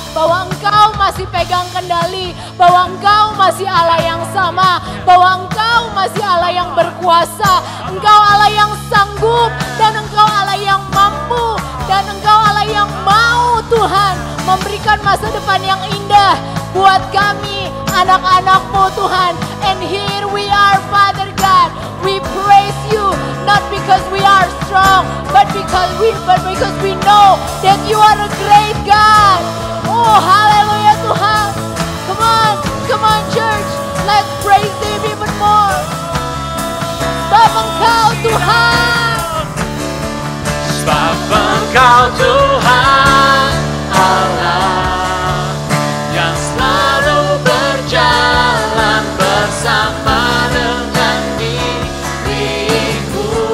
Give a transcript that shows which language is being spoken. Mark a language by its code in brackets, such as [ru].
[id] Bahwa Engkau masih pegang kendali. Bahwa Engkau masih Allah yang sama. Bahwa Engkau masih Allah yang berkuasa. Engkau Allah yang sanggup. Dan Engkau Allah yang mampu. Dan Engkau Allah yang mau Tuhan memberikan masa depan yang indah buat kami anak-anak-Mu Tuhan. [en] And here we are Father God. We praise you not because we are strong but because we know that you are a great God. Oh hallelujah Tuhan. Come on church. Let's praise Him even more. [id] Sebab Engkau Tuhan. Sebab Engkau Tuhan Allah yang selalu berjalan bersama dengan diriku.